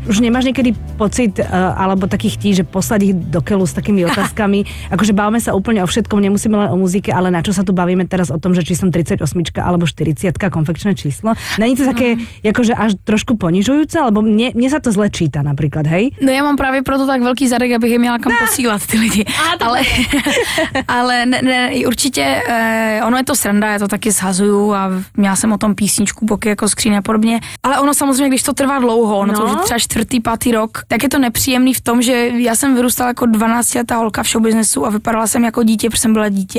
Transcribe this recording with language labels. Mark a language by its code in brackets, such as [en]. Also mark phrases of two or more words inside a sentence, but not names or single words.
[sk] Už nemáš niekedy pocit, alebo takých že poslať ich do keľu s takými otázkami. Akože bavíme sa úplne o všetkom, nemusíme len o muzike, ale na čo sa tu bavíme teraz o tom, že či som 38 alebo 40 konfekčné číslo. Není to také jakože až trošku ponižujúce, alebo mne sa to zle číta napríklad, hej? [cs] No já mám právě proto tak velký zadek, abych je měla kam posílat ty lidi. Ale ne, určitě ono je to sranda, já to taky shazuju a měla jsem o tom písničku Boky jako skříň a podobně. Ale ono samozřejmě, když to trvá dlouho, to už je třeba 4., 5. rok, tak je to nepříjemný v tom, že já jsem vyrůstala jako 12letá holka v showbiznesu a vypadala jsem jako dítě, protože jsem byla dítě.